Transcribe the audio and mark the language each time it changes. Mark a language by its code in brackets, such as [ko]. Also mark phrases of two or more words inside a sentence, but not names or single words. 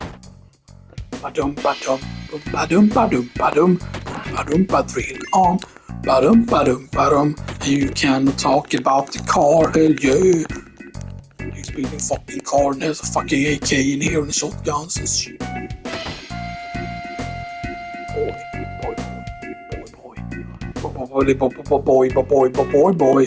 [en] Badum, badum, badum, badum, badum, badum, badrill on. Ba-dum. You can talk about the car, hell yeah. You speaking fucking car and there's a fucking AK in here and shotguns and shit. Boy.